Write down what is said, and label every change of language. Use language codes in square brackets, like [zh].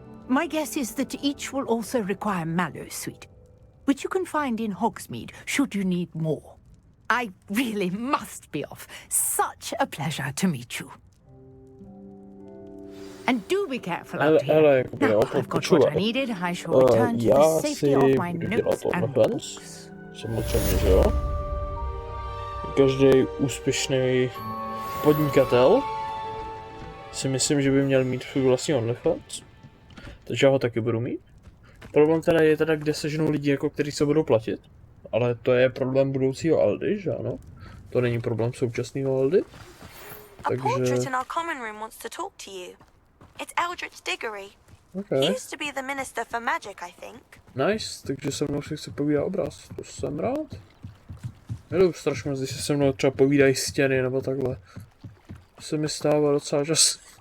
[en] My guess is that each will also require mallow sweet, which you can find in Hogsmeade should you need more. I really must be off. Such a pleasure to meet you. And do be careful out here. Now I've got what I needed. I shall return to the safety of my notes and books. [cs] Samozřejmě, že jo. Každý úspěšný podnikatel si myslím, že by měl mít svůj vlastní OnlyFans. Takže já ho taky budu mít. Problém teda je teda, kde seženou lidi, jako kteří se budou platit. Ale to je problém budoucího Aldy, že ano? To není problém současného Aldy. Takže... [en] portrait in our common room wants to talk to you. It's Eldritch Diggory. Okay. He used to be the minister for magic, I think. [cs] Nice, takže se mnou si chce povídat obraz. To jsem rád. Miluji strašně, když se mnou třeba povídají stěny nebo takhle. To se mi stává docela čas.